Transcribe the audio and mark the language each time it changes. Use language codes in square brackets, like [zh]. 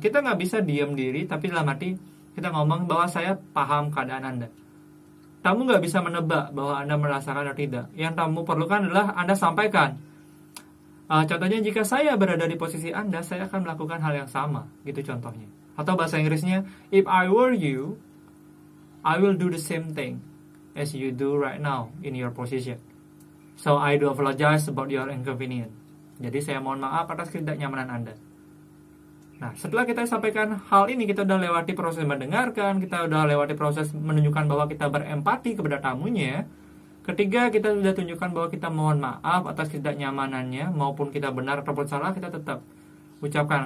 [id] Kita nggak bisa diam diri, tapi dalam hati kita ngomong bahwa saya paham keadaan Anda. Tamu nggak bisa menebak bahwa Anda merasakan atau tidak. Yang tamu perlukan adalah Anda sampaikan. Contohnya, jika saya berada di posisi Anda, saya akan melakukan hal yang sama. Gitu contohnya. Atau bahasa Inggrisnya, [en] if I were you, I will do the same thing as you do right now in your position. So I do apologize about your inconvenience. [id] Jadi saya mohon maaf atas ketidaknyamanan Anda. Nah, setelah kita sampaikan hal ini, kita udah lewati proses mendengarkan, kita udah lewati proses menunjukkan bahwa kita berempati kepada tamunya. Ketiga, kita sudah tunjukkan bahwa kita mohon maaf atas ketidaknyamanannya, maupun kita benar ataupun salah, kita tetap ucapkan.